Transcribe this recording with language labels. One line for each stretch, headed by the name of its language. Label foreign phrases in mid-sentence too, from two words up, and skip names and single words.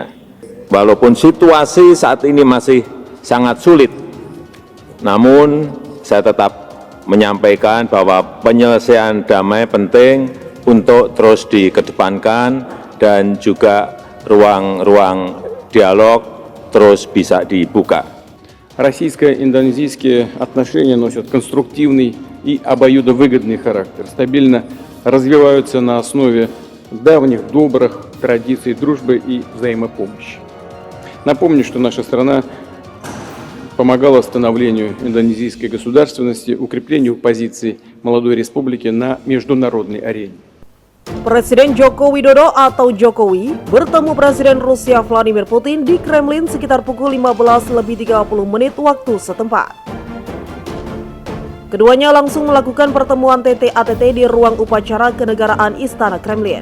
Indonesian: Walaupun situasi saat ini masih sangat sulit, namun saya tetap menyampaikan bahwa penyelesaian damai penting untuk terus dikedepankan dan juga ruang-ruang dialog terus bisa dibuka.
Russian: Российско-индонезийские отношения носят конструктивный и обоюдовыгодный характер, стабильно развиваются на основе давних добрых традиций дружбы и взаимопомощи. Напомню, что наша страна помогала становлению индонезийской государственности, укреплению позиций молодой республики на международной арене.
Indonesian: Presiden Joko Widodo atau Jokowi bertemu Presiden Rusia Vladimir Putin di Kremlin sekitar pukul 15:30 waktu setempat. Keduanya langsung melakukan pertemuan TT-ATT di ruang upacara kenegaraan Istana Kremlin.